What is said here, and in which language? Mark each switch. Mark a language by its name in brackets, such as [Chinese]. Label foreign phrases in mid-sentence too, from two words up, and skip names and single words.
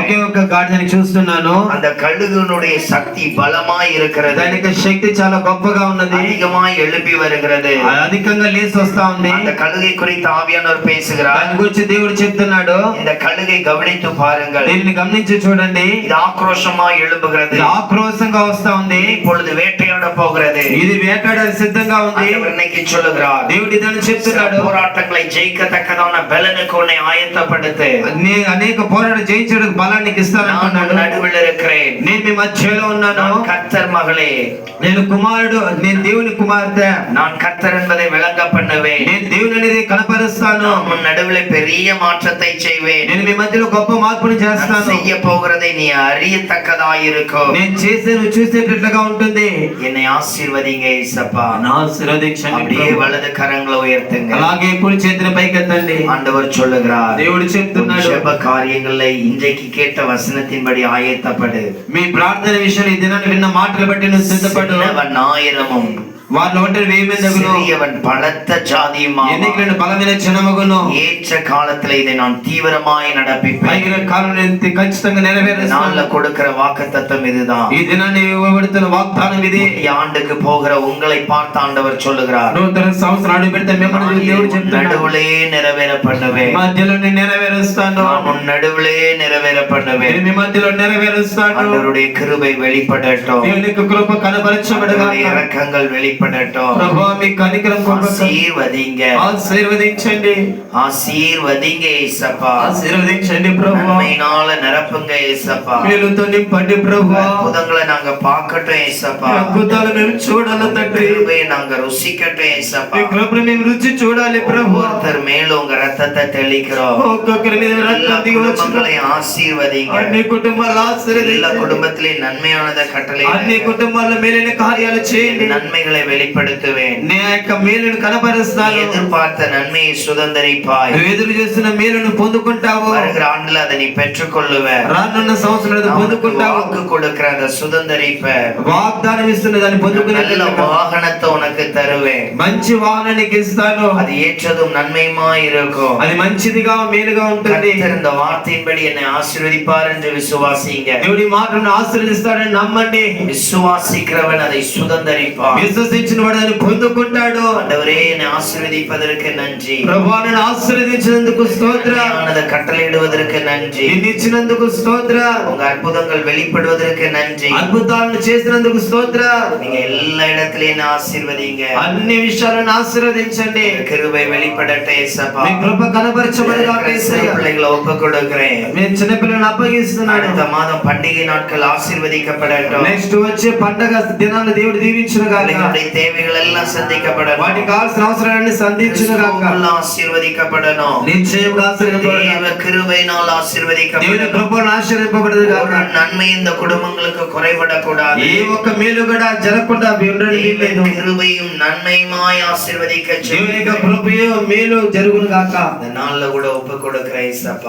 [Telugu] ఒకే ఒక గాడిదని చూస్తున్నాను. [Tamil] அந்த கழுகுனுடைய சக்தி பலமாய் இருக்கிறது. [Telugu] దానికి శక్తి చాలా గొప్పగా ఉన్నది. [Tamil] அதிகமாய் எழும்பி வருகிறது. [Telugu] అధికంగా లేచి వస్తా ఉంది. [Tamil] அந்த கழுகை குறித்து ஆவியானவர் பேசுகிறார். [Telugu] దాని గురించి దేవుడు చెప్తున్నాడు. [Tamil] இந்த கழுகை கவனித்து பாருங்கள். [Telugu] దీన్ని గమనించి చూడండి. [Tamil] இது ஆக்ரோஷமாய் எழும்புகிறது. [Telugu] ఇది ఆక్రోశంగా వస్తా ఉంది. [Tamil] இப்பொழுது வேட்டையாட போகிறது. [Telugu] ఇది వేటాడ సిద్ధంగా ఉంది. [Tamil] ஆண்டவர் இன்னைக்கு சொல்லுகிறார். [Telugu] దేవుడు ఇదని చెప్తున్నాడు. [Tamil] போராட்டங்களை ஜெயிக்கத்தக்கதான பலனுக்கு உன்னை ஆயத்தப்படுத்து. [Telugu] అనేక పోరాట జయించడానికి బలాన్ని ఇస్తానంటున్నాడు. [Tamil] நான் நடுவில் இருக்கிறேன். [Telugu] నేను మీ మధ్యలో ఉన్నాను. [Tamil] நான் கர்த்தர் மகளே. [Telugu] నేను కుమారుడు. నేను దేవుని కుమార్తె. [Tamil] நான் கர்த்தர் என்பதை விளங்க பண்ணுவேன். [Telugu] నేను దేవుని అనేది కనపరుస్తాను. [Tamil] நான் உன் நடுவில் பெரிய மாற்றத்தை செய்வேன். [Telugu] నేను మీ మధ్యలో గొప్ప మార్పుని [Tamil] நான் [Telugu] చేస్తాను. [Tamil] செய்ய போகிறதை நீ அறியத்தக்கதாய் இருக்கும். [Telugu] నేను చేసే నువ్వు చూసేటట్లుగా ఉంటుంది. [Tamil] என்னை ஆசீர்வதிங்க ஏசப்பா. [Telugu] నా ఆశీర్వదించండి [Tamil] அப்படியே [Telugu] ప్రభు. [Tamil] வலது கரங்களை உயர்த்துங்க. [Telugu] అలాగే కుడి చేతిని పైకెత్తండి. [Tamil] ஆண்டவர் சொல்லுகிறார். [Telugu] దేవుడు చెప్తున్నాడు. [Tamil] ஜெப காரியங்களை இன்றைக்கு கேட்ட வசனத்தின்படி ஆயத்தப்படு. [Telugu] మీ ప్రార్థన విషయంలో ఈ దినాన్ని విన్న మాటలు బట్టి నువ్వు సిద్ధపడు. [Tamil] சின்னவன் 1000 [Telugu] వారిలో ఒంటరి వేయమేందగును [Tamil] சிறியவன் பலத்த ஜாதியுமாவான். [Telugu] ఎన్నికలను బలమైన జనమగును [Tamil] ஏற்ற காலத்துல இதை நான் தீவிரமாய் நடப்பிப்பேன். [Telugu] పైన కాలం ఖచ్చితంగా నెరవేరుస్తాను. [Tamil] நாள்ல கொடுக்கிற வாக்குத்தத்தம் இதுதான். [Telugu] ఈ దినాన్ని ఇవ్వబడుతున్న వాగ్దానం ఇది. [Tamil] ఈ ఆண்டுకు போகிற உங்களை பார்த்து ஆண்டவர் சொல்லுகிறார், [Telugu] నూతన సంవత్సరం అడుగు పెడితే మిమ్మల్ని దేవుడు చెప్తున్నాడు, [Tamil] நடுவுலே நிறைவேற பண்ணுவேன். [Telugu] మధ్యలో నెరవేరుస్తాను. [Tamil] நான் உன் நடுவுலே நிறைவேற பண்ணுவேன். [Telugu] మీ మధ్యలో నెరవేరుస్తాను. [Tamil] ஆண்டவருடைய கிருபை வெளிப்படட்டும். [Telugu] దేవుని యొక్క కృప కనబరచబడగా, [Tamil] அவருடைய இரக்கங்கள் வெளிப்படட்டும். [Telugu] ప్రభువా మీ కనికరం [Tamil] ஆசீர்வதிங்க, [Telugu] ఆశీర్వదించండి, [Tamil] ஆசீர்வதிங்க ஏசப்பா. [Telugu] ఆశీర్వదించండి ప్రభువా. [Tamil] நன்மையினால நிரப்புங்க ஏசப்பா. [Telugu] మేలుతో నింపండి ప్రభువా. [Tamil] அற்புதங்களை நாங்க பார்க்கட்டும் ஏசப்பா. [Telugu] అద్భుతాలు మేము చూడాలి తండ్రి. [Tamil] கிருபையை நாங்க ருசிக்கட்டும் ஏசப்பா. [Telugu] మీ కృపను మేము రుచి చూడాలి ప్రభువా. [Tamil] ஒருத்தர் மேலும் உங்க ரத்தத்தை தெளிக்கிறோம். [Telugu] ఒక్కొక్కరి మీద రక్తం దిగి వచ్చి [Tamil] குடும்பங்களை ஆசீர்வதிங்க. [Telugu] అన్ని కుటుంబాలు [Tamil] எல்லா [Telugu] ఆశీర్వదించండి. [Tamil] குடும்பத்திலே நன்மையானதை கட்டளை [Telugu] అన్ని కుటుంబాల మేలైన కార్యాలు చేయండి. [Tamil] நன்மைகளை வெளிப்படுத்துவேன். [Telugu] నీ యొక్క మేలును కనబరుస్తాను. [Tamil] எதிர்பார்த்த நன்மையை சுதந்தரிப்பாய். [Telugu] నువ్వు ఎదురు చేస్తున్న మేలును పొందుకుంటావు. [Tamil] வருகிற ஆண்டுல அதை நீ பெற்றுக்கொள்ளுவ. [Telugu] రానున్న సంవత్సరం అది పొందుకుంటావు. [Tamil] வாக்கு கொடுக்கிற அதை சுதந்தரிப்ப. [Telugu] వాగ్దానం ఇస్తున్న దాన్ని పొందుకునే [Tamil] நல்ல வாகனத்தை உனக்கு தருவேன். [Telugu] మంచి వాహనానికి ఇస్తాను. [Tamil] அது ஏற்றதும் நன்மையுமாய் இருக்கும். [Telugu] అది మంచిదిగా మేలుగా ఉంటుంది. [Tamil] கர்த்தர் இந்த வார்த்தையின்படி என்னை ஆசீர்வதிப்பார் என்று விசுவாசிங்க. [Telugu] దేవుడి మాటను ఆశీర్వదిస్తాడని నమ్మండి. [Tamil] விசுவாசிக்கிறவன் அதை சுதந்தரிப்பான். [Telugu] విశ్వసించిన వాడు దాన్ని పొందుకుంటాడు. [Tamil] ஆண்டவரே என்னை ஆசீர்வதிப்பதற்கு நன்றி. [Telugu] ప్రభువా నన్ను ఆశీర్వదించినందుకు స్తోత్రం. [Tamil] அதை கட்டளையிடுவதற்கு நன்றி. [Telugu] నిన్ను ఇచ్చినందుకు స్తోత్రం. [Tamil] உங்க அற்புதங்கள் வெளிப்படுவதற்கு நன்றி. [Telugu] అద్భుతాలను చేసినందుకు స్తోత్రం. [Tamil] நீங்க எல்லா இடத்திலயும் என்னை ஆசீர்வதிங்க. [Telugu] అన్ని విషయాలను ఆశీర్వదించండి. [Tamil] கிருபை வெளிப்படட்டும் ஏசப்பா. [Telugu] మీ కృప కనబరచబడుగాక యేసయ్యా. [Tamil] பிள்ளைகளை ஒப்பு கொடுக்கிறேன். [Telugu] నేను చిన్నపిల్లలను అప్పగిస్తున్నాను. [Tamil] அடுத்த மாதம் பண்டிகை நாட்கள் ஆசீர்வதிக்கப்படட்டும். [Telugu] నెక్స్ట్ వచ్చే పండగ దినాలను దేవుడు దీవించును గాక. [Tamil] பிள்ளைகளுடைய தேவைகள் எல்லாம் சந்திக்கப்படட்டும். [Telugu] వాటికి కావాల్సిన అవసరాలన్నీ సంధించును గాక. [Tamil] கிறிஸ்துவுக்குள் ஆசீர்வதிக்கப்படணும். [Telugu] నిశ్చయంగా ఆశీర్వదింపబడును. [Tamil] தேவ கிருபையினால் [Telugu] దేవుని [Tamil] ஆசீர்வதிக்கப்படணும். [Telugu] కృపను ఆశీర్వదింపబడును గాక. [Tamil] ஒரு நன்மை இந்த குடும்பங்களுக்கு குறைபடக்கூடாது. [Telugu] ఏ ఒక్క మేలు కూడా జరగకుండా ఉండడం లేదు. [Tamil] கிருபையும் நன்மையுமாய் ஆசீர்வதிக்க [Telugu] దేవుని యొక్క కృపయు మేలు జరుగును గాక. [Tamil] இந்த நாள்ல கூட ஒப்பு கொடுக்கிற ஏசப்பா.